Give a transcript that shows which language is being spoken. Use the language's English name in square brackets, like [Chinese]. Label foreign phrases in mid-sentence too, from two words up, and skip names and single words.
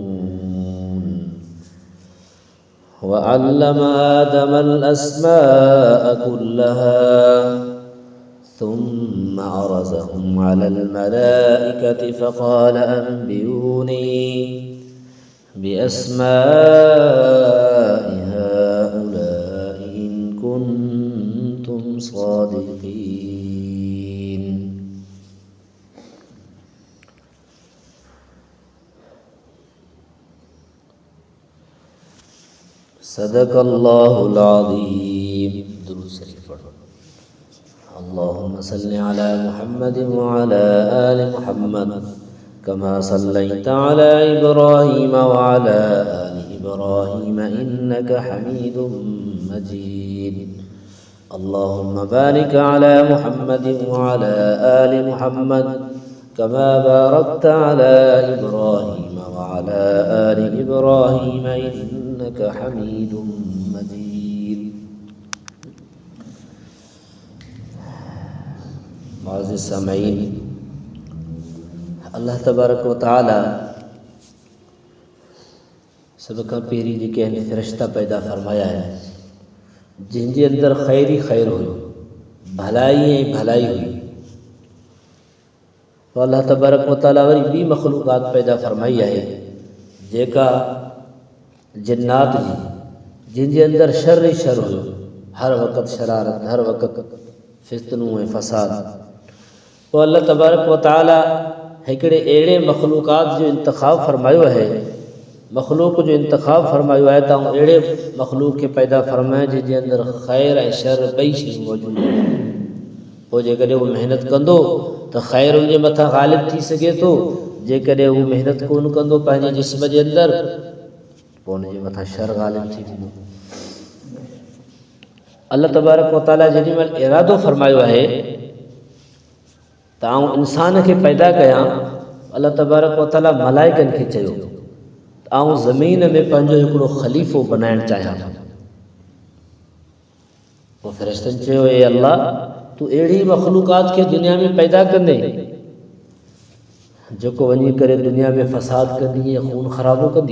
[Arabic] وعلم آدم الأسماء كلها ثم عرضهم على الملائكة فقال أنبئوني بأسماء هؤلاء إن كنتم صادقين. صدق الله العظيم. [Sindhi] दुरूद शरीफ पढ़ो। [Arabic] اللهم صل على محمد وعلى آل محمد كما صليت على إبراهيم وعلى آل إبراهيم إنك حميد مجيد. اللهم بارك على محمد وعلى آل محمد كما باركت على إبراهيم وعلى آل إبراهيم إنك حميد مجيد. [Sindhi] मुअज़्ज़िज़ सामईन, [Arabic] الله تبارك وتعالى [Sindhi] सब खां पहिरीं जेके आहिनि फ़रिश्ता पैदा फ़रमाया आहिनि जंहिंजे अंदरि ख़ैर ई ख़ैर हुयो, भलाई ऐं भलाई हुई। तो [Arabic] الله تبارك وتعالى [Sindhi] वरी ॿी मख़लूक़ात पैदा फ़रमाई आहे जेका जिन्नात जी, जंहिंजे अंदरि शर ई शर हुयो, हर वक़्तु शरारत, हर वक़्तु फितनूं ऐं फ़साद। तो [Arabic] الله تبارك وتعالى [Sindhi] हिकिड़े अहिड़े मख़लूक़ात जो इंतिख़ाब फ़रमायो आहे, मख़लूक़ जो इंतिख़ाब फ़रमायो आहे त अहिड़े मख़लूक़ खे पैदा फ़रमाए जंहिंजे अंदरि ख़ैर ऐं शर ॿई शयूं मौजूदु आहिनि। पोइ जेकॾहिं उहो महिनत कंदो त ख़ैर उनजे मथां ग़ालिब थी सघे थो, जेकॾहिं उहो महिनत कोन कंदो पंहिंजे जिस्म जे अंदरि पोइ उनजे मथां शर ग़ालिब थी वेंदो। [Arabic] الله تبارك وتعالى [Sindhi] जेॾी महिल इरादो फ़रमायो आहे त आउं इंसान खे पैदा कयां, [Arabic] الله تبارك وتعالى [Sindhi] मलाइकनि खे चयो त आउं ज़मीन में पंहिंजो हिकिड़ो ख़लीफ़ो बनाइणु चाहियां थो। पोइ फ़रिश्तनि चयो, ए अल्लाह, तूं अहिड़ी मख़लूक़ात खे दुनिया में पैदा कंदे जेको वञी करे दुनिया में फ़साद कंदी ऐं खून ख़राबो कंदी।